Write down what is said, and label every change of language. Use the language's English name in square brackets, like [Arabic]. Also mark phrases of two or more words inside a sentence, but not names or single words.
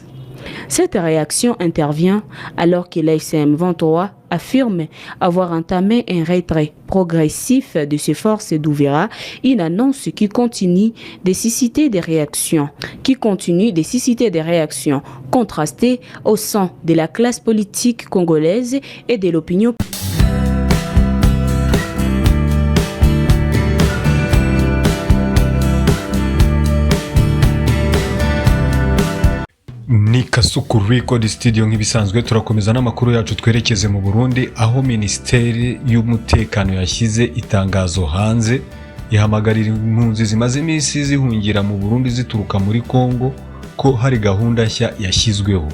[French] Cette réaction intervient alors que l'AFC/M23 affirme avoir entamé un retrait progressif de ses forces d'Uvira, une annonce qui continue de susciter des réactions, contrastées au sein de la classe politique congolaise et de l'opinion. [Kinyarwanda] Ni ni Kasuku Record Studio nk'ibisanzwe turakomeza n'amakuru yacu twerekeze mu Burundi aho Minisiteri y'Umutekano yashyize itangazo hanze ihamagarira impunzi zimaze iminsi zihungira mu Burundi zituruka muri Kongo ko hari gahunda nshya yashyizweho.